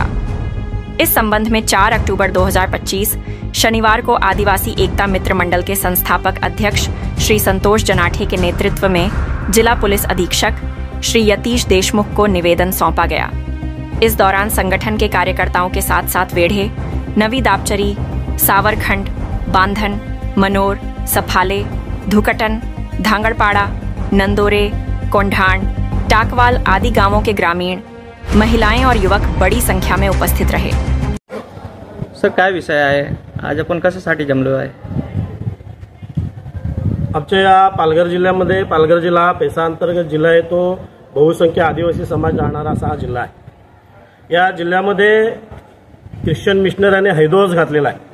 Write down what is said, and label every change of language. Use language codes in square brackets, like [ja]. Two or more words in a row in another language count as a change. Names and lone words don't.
[hi] इस संबंध में 4 अक्टूबर 2025 शनिवार को आदिवासी एकता मित्र मंडल के संस्थापक अध्यक्ष श्री संतोष जनाठे के नेतृत्व में जिला पुलिस अधीक्षक श्री यतीश देशमुख को निवेदन सौंपा गया। इस दौरान संगठन के कार्यकर्ताओं के साथ साथ वेढ़े, नवी दापचरी, सावरखंड, बांधन, मनोर, सफाले, धुकटन, धांगड़पाड़ा, नंदोरे, कोंढाण, टाकवाल आदि गांवों के ग्रामीण, महिलाएं और युवक बड़ी संख्या में उपस्थित रहे। [mr] सर, काय विषय आहे? आज आपण कशासाठी जमलो आहे? आमच्या या पालघर जिल्ह्यामध्ये, पालघर जिल्हा हा पेसा अंतर्गत जिल्हा आहे, तो बहुसंख्य आदिवासी समाज राहणारा असा हा जिल्हा आहे। या जिल्ह्यामध्ये ख्रिश्चन मिशनऱ्यांनी हैदोस घातलेला आहे।